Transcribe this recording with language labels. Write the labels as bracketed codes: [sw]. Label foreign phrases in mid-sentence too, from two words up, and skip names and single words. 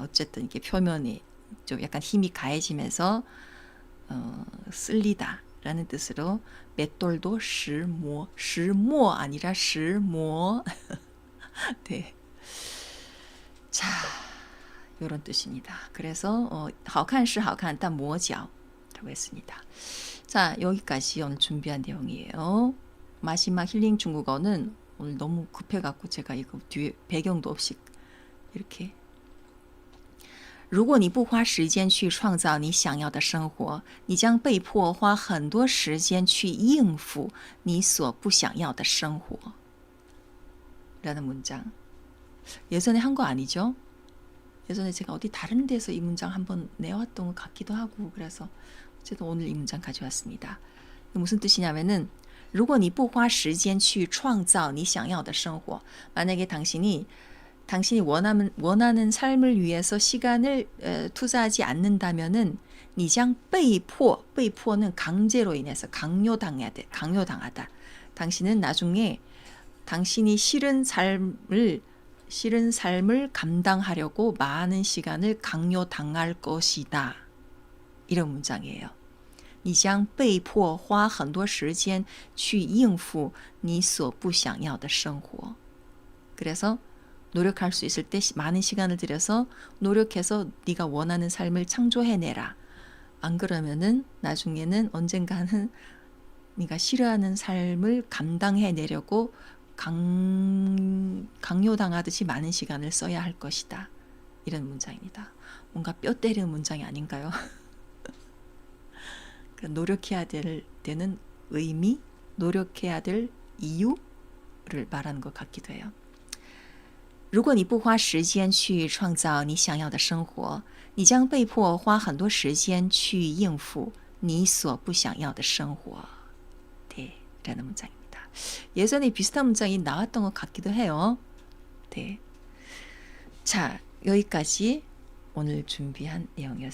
[ko] 어쨌든 이게 표면이 좀 약간 힘이 가해지면서 쓸리다라는 뜻으로 맷돌도 시모 아니라 시모. 네. 자, 요런 뜻입니다. 그래서 [zh] 好看是好看但磨脚 [ko] 라고 했습니다. 자, 여기까지 오늘 준비한 내용이에요. 마지막 힐링 중국어는 오늘 너무 급해갖고 제가 이거 뒤에 배경도 없이 이렇게 [zh] 如果你不花时间去创造你想要的生活，你将被迫花很多时间去应付你所不想要的生活. [ko] 라는 문장. 예전에 한 거 아니죠? 예전에 제가 어디 다른 데서 이 문장 한번 내왔던 것 같기도 하고 그래서 어쨌든 오늘 이 문장 가져왔습니다. 무슨 뜻이냐면은 [zh] 如果你不花时间去创造你想要的生活 [ko] 만약에 당신이 원하는 삶을 위해서 시간을 투자하지 않는다면은 [zh] 你将被迫被迫 [ko] 는 강제로 인해서 강요당하다. 당신은 나중에 당신이 싫은 삶을 감당하려고 많은 시간을 강요당할 것이다. 이런 문장이에요. [zh] 你将被迫花很多时间去应付你所不想要的生活. [ko] 그래서 노력할 수 있을 때 많은 시간을 들여서 노력해서 네가 원하는 삶을 창조해내라. 안 그러면은 나중에는 언젠가는 네가 싫어하는 삶을 감당해내려고 강요당하듯이 많은 시간을 써야 할 것이다. 이런 문장입니다. 뭔가 뼈 때리는 문장이 아닌가요? 노력해야 되는 의미, 노력해야 될 이유를 말하는 것 같기도 해요. [zh] 如果你不花时间去创造你想要的生活，你将被迫花很多时间去应付你所不想要的生活. [ko] 네, 라는 문장입니다. 예전에 비슷한 문장이 나왔던 것 같기도 해요. 네. 자, 여기까지 오늘 준비한 내용이었습니다.